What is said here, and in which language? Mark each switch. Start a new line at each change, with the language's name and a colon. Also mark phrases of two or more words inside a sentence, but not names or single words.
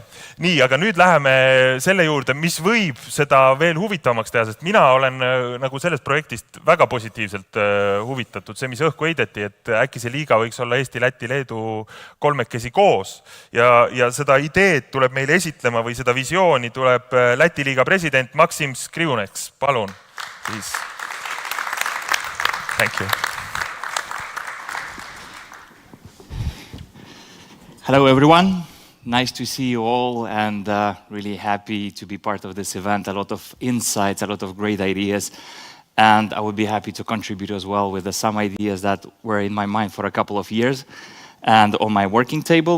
Estonian: Nii, aga nüüd läheme selle juurde, mis võib seda veel huvitavamaks teha, sest mina olen nagu sellest projektist väga positiivselt huvitatud. See, mis õhku heideti, et äkki see liiga võiks olla Eesti, Läti, Leedu kolmekesi koos ja seda ideed tuleb meile esitlema või seda visiooni tuleb Läti liiga president Maksim Skrivuneks. Palun.
English: Thank you. Hello everyone, nice to see you all and really happy to be part of this event. A lot of insights, a lot of great ideas, and I would be happy to contribute as well with some ideas that were in my mind for a couple of years and on my working table.